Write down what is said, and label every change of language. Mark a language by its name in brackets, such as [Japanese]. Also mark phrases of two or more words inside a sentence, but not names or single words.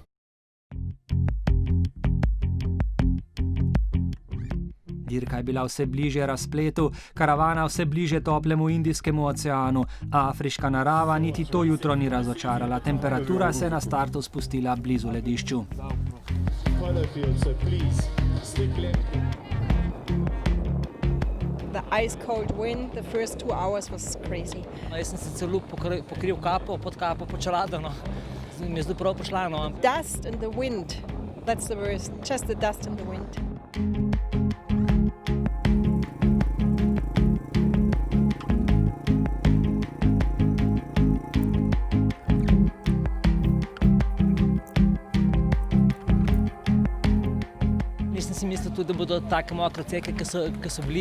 [Slovenian] Dirka je bila vse bližje razpletu, karavana vse bližje toplemu Indijskemu oceanu, a afriška narava niti to jutro ni razočarala. Temperatura se je na startu spustila blizu ledišču. [English] The ice cold wind, the first 2 hours was crazy. [Slovenian] Jaz sem se celo pokril kapo, pod kapo, pod čelado, no. Mi je zdaj prav prišla, no. [English] Dust and the wind, that's the worst, just the dust and the wind. [Slovenian] Nisem si mislil tudi, da bodo take mokre ceke, ki so bili.